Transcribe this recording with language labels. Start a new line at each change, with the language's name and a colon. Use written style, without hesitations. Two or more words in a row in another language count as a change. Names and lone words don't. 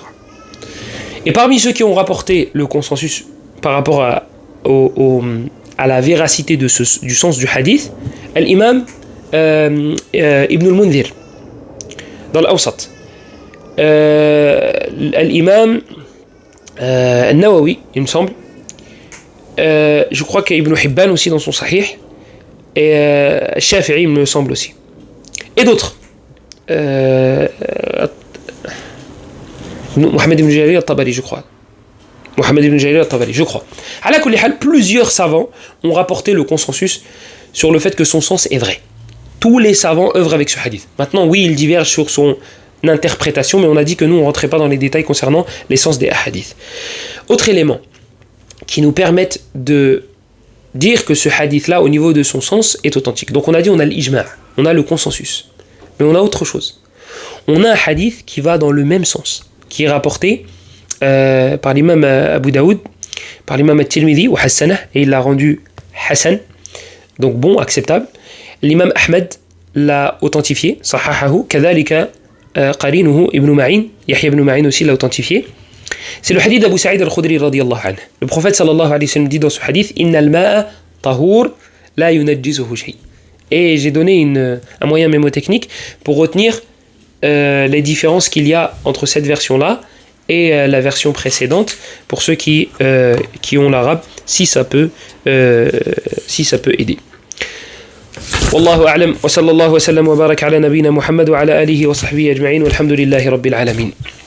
French: Et parmi ceux qui ont rapporté le consensus par rapport à la véracité du sens du hadith, l'imam Ibn al-Mundhir, dans l'Awsat, l'imam al-Nawawi, il me semble, je crois qu'Ibn Hibban aussi dans son Sahih, et Shafi'i, il me semble aussi. Et d'autres. Mohamed ibn Jarir al-Tabari, je crois. Mohammed ibn Jarir al-Tabari, je crois.
Arabic: على كل حال,
French: plusieurs savants ont rapporté le consensus sur le fait que son sens est vrai. Tous les savants œuvrent avec ce hadith. Maintenant, oui, ils divergent sur son interprétation, mais on a dit que nous, on ne rentrait pas dans les détails concernant l'essence des hadiths. Autre élément qui nous permettent de dire que ce hadith-là, au niveau de son sens, est authentique. Donc on a dit, on a l'ijma', on a le consensus. Mais on a autre chose. On a un hadith qui va dans le même sens, qui est rapporté par l'imam Abu Daoud, par l'imam At-Tirmidhi, ou Hassanah, et il l'a rendu Hassan, donc bon, acceptable. L'imam Ahmed l'a authentifié,
Arabic: صححه كذلك قرينه ابن معين, Yahya ibn Ma'in
French: aussi l'a authentifié. C'est le hadith d'Abu Sa'id al-Khudri
Arabic: رضي الله عنه.
French: Le prophète
Arabic: صلى الله عليه وسلم
French: dit dans ce hadith,
Arabic: إن الماء طهور لا ينجسه شيء.
French: Et j'ai donné un moyen mémotechnique pour retenir les différences qu'il y a entre cette version-là et la version précédente, pour ceux qui ont l'arabe, si ça peut aider.
Arabic: والله أعلم وصلى الله وسلم وبارك على نبينا محمد وعلى آله وصحبه أجمعين والحمد لله رب العالمين.